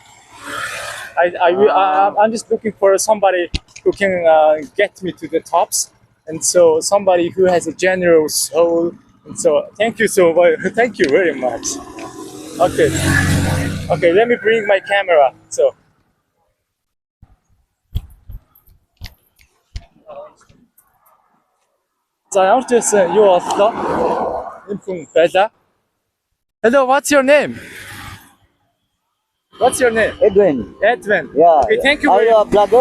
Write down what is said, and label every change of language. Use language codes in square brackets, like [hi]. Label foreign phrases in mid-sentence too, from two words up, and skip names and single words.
[en] I'm just looking for somebody who can get me to the tops, and so somebody who has a generous soul. And so thank you so much. Thank you very much. Okay, let me bring my camera. [mn] So За ямар ч байсан юу боллоо. Энэ хүн байла. [en] Hello, what's your name? What's your name? Edwin. Edwin. Yeah. Okay, thank you Are very you a much. vlogger?